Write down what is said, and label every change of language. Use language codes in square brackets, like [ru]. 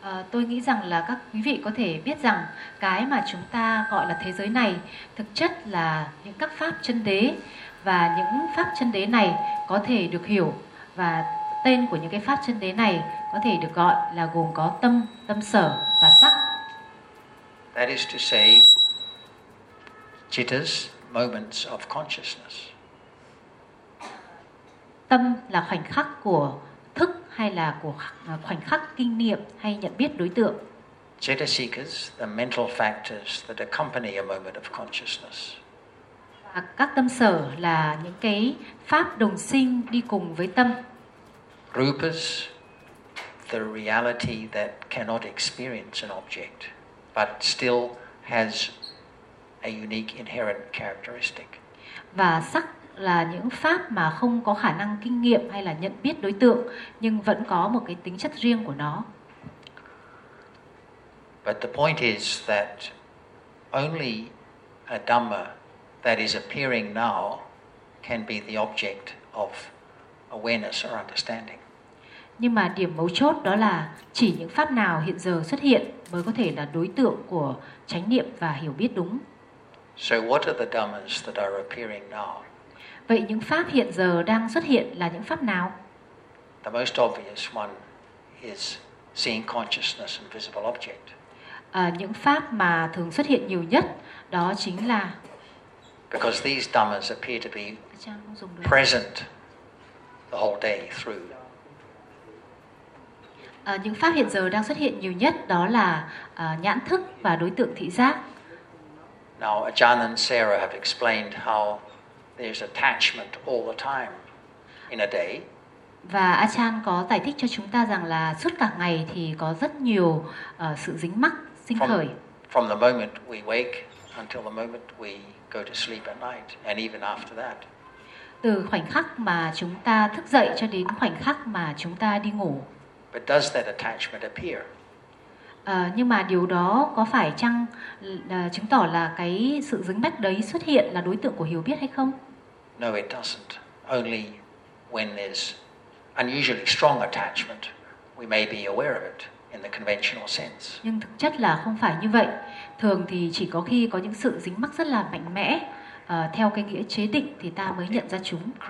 [vi] Tôi nghĩ rằng là các quý vị có thể biết rằng cái mà chúng ta gọi là thế giới này thực chất là những các pháp chân đế, và những pháp chân đế này có thể được hiểu và tên của những cái pháp chân đế này có thể được gọi là gồm có tâm, tâm sở và sắc. [en] That is to say, chittas, moments of consciousness. [vi] Tâm là khoảnh khắc của thức hay là của khoảnh khắc kinh niệm hay nhận biết đối tượng. [en] Chittasikas, the mental factors that accompany a moment of consciousness. [vi] Và các tâm sở là những cái pháp đồng sinh đi cùng với tâm. [en] Rupas, the reality that cannot experience an object, but still has a unique inherent characteristic. [vi] Và sắc là những pháp mà không có khả năng kinh nghiệm hay là nhận biết đối tượng, nhưng vẫn có một cái tính chất riêng của nó. [en] But the point is that only a Dhamma that is appearing now can be the object of awareness or understanding. [vi] Nhưng mà điểm mấu chốt đó là chỉ những pháp nào hiện giờ xuất hiện mới có thể là đối tượng của chánh niệm và hiểu biết đúng. [en] So what are the Dhammas that are appearing now? [vi] Vậy những pháp hiện giờ đang xuất hiện là những pháp nào? [en] The most obvious one is seeing consciousness and visible object. [vi] Những pháp mà thường xuất hiện nhiều nhất đó chính là [en] because these dhammas appear to be present the whole day through. [vi] Những pháp hiện giờ đang xuất hiện nhiều nhất đó là nhãn thức và đối tượng thị giác. [en] Now Ajahn and Sarah have explained how there's attachment all the time in a day. [vi] Và Ajahn có giải thích cho chúng ta rằng là suốt cả ngày thì có rất nhiều sự dính mắc sinh khởi. [en] From the moment we wake until the moment we go to sleep at night and even after that. [vi] Từ khoảnh khắc mà chúng ta thức dậy cho đến khoảnh khắc mà chúng ta đi ngủ. [en] But does that attachment appear? [vi] Nhưng mà điều đó có phải chăng chứng tỏ là cái sự dính mắc đấy xuất hiện là đối tượng của hiểu biết hay không? [en] No, it doesn't. Only when there's unusually strong attachment, we may be aware of it in the conventional sense. [vi] Nhưng thực chất là không phải như vậy. Thường thì chỉ có khi có những sự dính mắc rất là mạnh mẽ theo cái nghĩa chế định thì ta mới nhận ra chúng.